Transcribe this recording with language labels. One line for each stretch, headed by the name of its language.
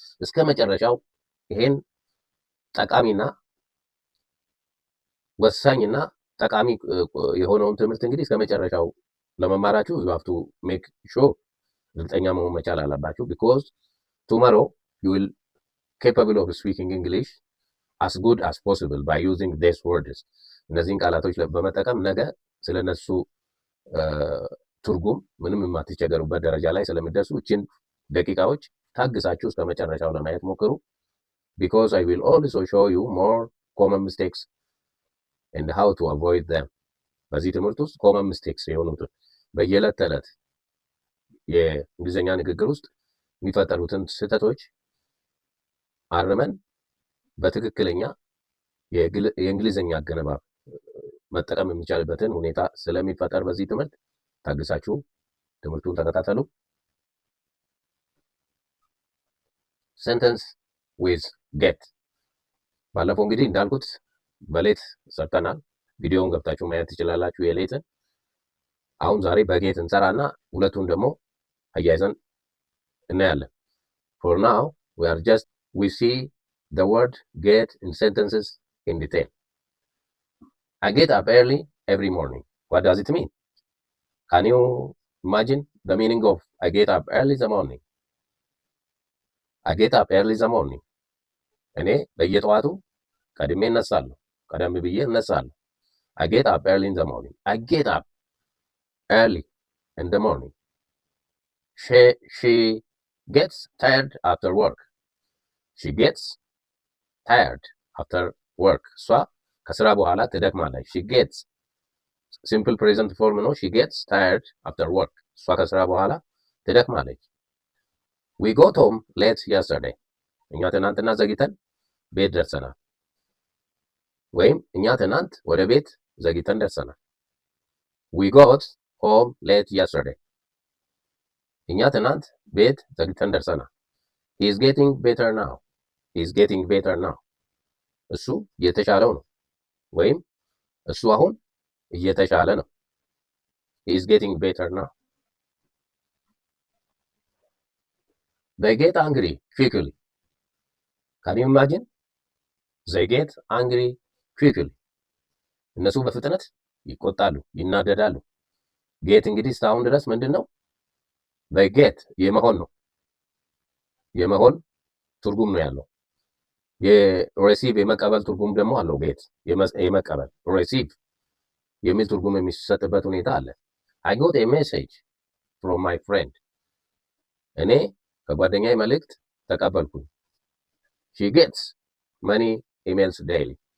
Amharic: እስከ መጨረሻው ይሄን ጠቃሚና ወሳኝና ጠቃሚ የሆነውን ትምህርት እንግዲህ እስከ መጨረሻው ለመማራችሁ
English: you have to make sure
Amharic: እርግጠኛ መሆን መቻል አለባችሁ
English: because tomorrow you will capable of speaking English as good as possible by using these words.
Amharic: እነዚህን ቃላቶች በመጠቀም ነገ ስለነሱ ትርጉም ምንም የማትቸገሩበት ደረጃ ላይ ስለምትደርሱ እቺን ደቂቃዎች ታግሳችሁ እስከ መጨረሻው ለማየት ሞክሩ።
English: because I will also show you more common mistakes and how to avoid them.
Amharic: በዚህ ትምህርት ውስጥ
English: common mistakes
Amharic: የሆኑትን በየዕለት ተዕለት የእንግሊዝኛ ንግግር ውስጥ የሚፈጠሩትን ስህተቶች አርመን በትክክለኛ የእንግሊዝኛ አገነባብ መጠቀም የሚቻልበትን ሁኔታ ስለሚፈጠር በዚህ ትምህርት ታግሳችሁ ትምህርቱን ተከታተሉ።
English: ሴንተንስ ዊዝ ጌት
Amharic: ባለፈው እንግዲህ እንዳልኩት በሌት ሰርተናል። ቪዲዮውን ገብታችሁ ማየት ትችላላችሁ የሌትን። አሁን ዛሬ በጌት እንሰራና ሁለቱን ደግሞ አያይዘን እናያለን።
English: for now we see the word get in sentences in detail. I get up early every morning. What does it mean? Can you imagine the meaning of I get up early in the morning? I get up early in the morning.
Amharic: እኔ በየጠዋቱ ቀድሜ እነሳለሁ፣ ቀደም ብዬ እነሳለሁ።
English: I get up early in the morning. I get up early in the morning. She gets tired after work. She gets tired after work.
Amharic: እሷ ከስራ በኋላ ትደክማለች።
English: She gets simple present form ነው። She gets tired after work.
Amharic: እሷ ከስራ በኋላ ትደክማለች።
English: We got home late yesterday.
Amharic: እኛ ትናንትና ዘግይተን ቤት ደርሰናል። ወይም እኛ ትናንት ወደ ቤት ዘግይተን ደርሰናል።
English: We got home late yesterday.
Amharic: እኛ ትናንት ቤት ዘግይተን ደርሰናል።
English: He is getting better now. He is getting better now.
Amharic: እሱ እየተሻለው ነው ወይም እሱ አሁን እየተሻለ ነው።
English: He is getting better now. they get angry quickly. Can you imagine? they get angry quickly.
Amharic: እነሱ በፍጥነት ይቆጣሉ፣ ይናደዳሉ። ጌት እንግዲህ እስካሁን ድረስ ምንድን ነው? they get የመሆን ነው፣ የመሆን ትርጉም ነው ያለው። የሬሲቭ የመቀበል ትርጉም ደግሞ አለው። ጌት የመቀበል ሬሲቭ የሚል ትርጉም የሚሰጥበት ሁኔታ አለ።
English: I got a message from my friend.
Amharic: እኔ ከጓደኛዬ መልእክት ተቀበልኩኝ።
English: she gets many emails daily.